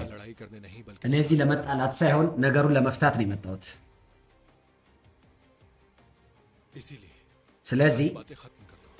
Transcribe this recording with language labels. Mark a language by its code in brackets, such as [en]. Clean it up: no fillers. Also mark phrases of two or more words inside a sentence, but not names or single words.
[hi] लड़ाई करने नहीं बल्कि [am] እኔ እዚህ ለመጣላት ሳይሆን ነገሩን ለመፍታት ነው የመጣሁት። [hi] इसीलिए [am] ስለዚህ [hi] बातें खत्म कर दो।